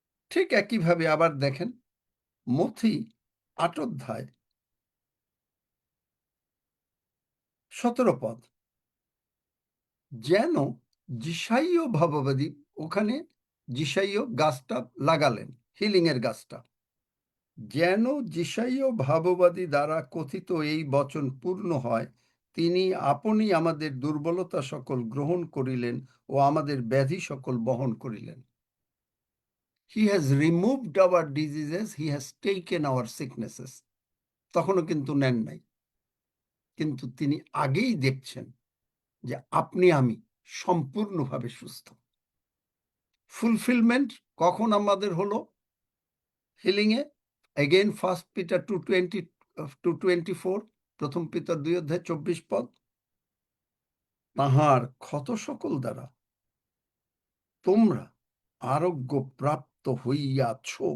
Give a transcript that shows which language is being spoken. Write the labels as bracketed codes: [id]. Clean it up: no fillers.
[bn] ঠিক একইভাবে আবার দেখেন মথি 8 অধ্যায় 17 পদ, যেন যিশাইয় ভাববাদী, ওখানে যিশাইয় গাছটা লাগালেন, হিলিং এর গাছটা, যেন যিশাইয় ভাববাদী দ্বারা কথিত এই বচন পূর্ণ হয়, তিনি আপনি আমাদের দুর্বলতা সকল গ্রহণ করিলেন ও আমাদের ব্যাধি সকল বহন করিলেন। [en] He has removed our diseases, he has taken our sicknesses. [bn] তখনও কিন্তু নেন নাই, কিন্তু তিনি আগেই দেখছেন যে আপনি আমি সম্পূর্ণভাবে সুস্থ। ফুলফিলমেন্ট কখন আমাদের হলো হিলিং এ? এগেইন 1 Peter 2:20-24, প্রথম পিতর 2:24 তাহার ক্ষত সকল দ্বারা তোমরা আরোগ্য প্রাপ্ত হইয়াছ।